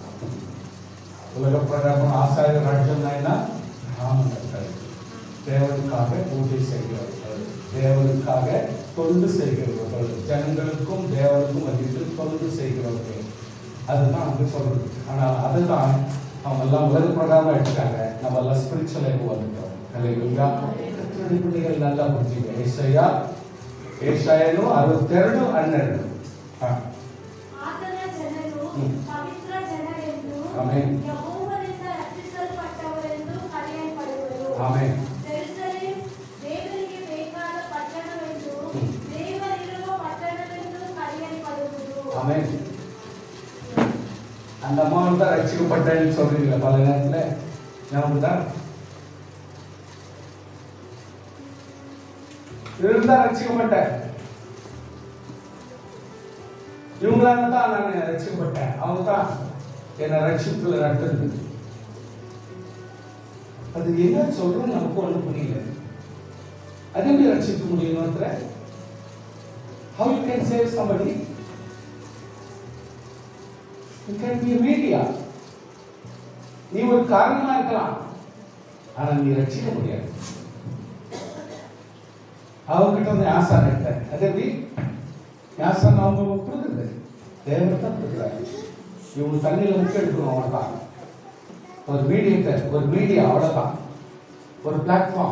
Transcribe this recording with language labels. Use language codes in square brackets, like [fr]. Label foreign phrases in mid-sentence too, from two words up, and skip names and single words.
[ta] உலக பிரகாரம் ஆசாரிய ராஜ்யம்னா என்ன? பிராமணர்கள், தேவனுக்காக பூஜை செய்கிறவர்கள், தேவனுக்காக தொண்டு செய்கிறவர்கள், ஜனங்களுக்கும் தேவனுக்கும் மத்தியில் தொண்டு செய்கிறவர்கள். அதுதான் அங்க சொல்றது. ஆனால் அதுதான் அவங்க எல்லாம் உலக பிரகாரம் எடுத்துக்காங்க. நம்ம எல்லாம் ஸ்பிரிச்சுவல் வந்துட்டோம். ஹல்லேலூயா. கர்த்தருடைய பிள்ளைகள் நல்லா புரிஞ்சுங்க. [kn] ಏಷಾಯನು 62 12. ಆತನ ಜನರು ಪವಿತ್ರ ಜನರೆಂದು ಯೆಹೋವನಿಂದ ರಕ್ಷಿಸಲ್ಪಟ್ಟವರೆಂದು ಕರೆಯಲ್ಪಡುವರು. ಆಮೆನ್. ಜೆರುಸಲೇಮ್ ದೇವರಿಗೆ ಬೇಕಾದ ಪಟ್ಟಣವೆಂದು, ದೇವರಿರುವ ಪಟ್ಟಣವೆಂದು ಕರೆಯಲ್ಪಡುವುದು. ಆಮೆನ್. [ta] அந்த அம்மாவும் தான் ரட்சிக்கப்பட்டேன்னு சொல்றீங்களா பல நேரத்துல? ஞாபகம் தான் இருந்தா ரட்சிக்கப்பட்டேன். இவங்களால தான் நான் ரட்சிக்கப்பட்டேன். அவங்க தான் என்ன ரட்சிப்புல நடத்துறது. அது என்ன சொல்றோம் நமக்கு ஒண்ணு புரியல. அது எப்படி ரட்சிக்க முடியும்? [en] How you can save somebody? You can be a media. [ta] நீ ஒரு காரணமா இருக்கலாம், ஆனா நீ ரட்சிக்க முடியாது. அவங்ககிட்ட வந்து யாசான் எடுத்தார். அது எப்படி யாசான் அவங்க கொடுக்குறது தேவர் தான் கொடுக்குறாரு. இவங்க தண்ணியில் முக்கிய எடுக்கணும் அவ்வளோதான். ஒரு மீடியேட்டர், ஒரு மீடியா அவ்வளோதான், ஒரு பிளாட்ஃபார்ம்.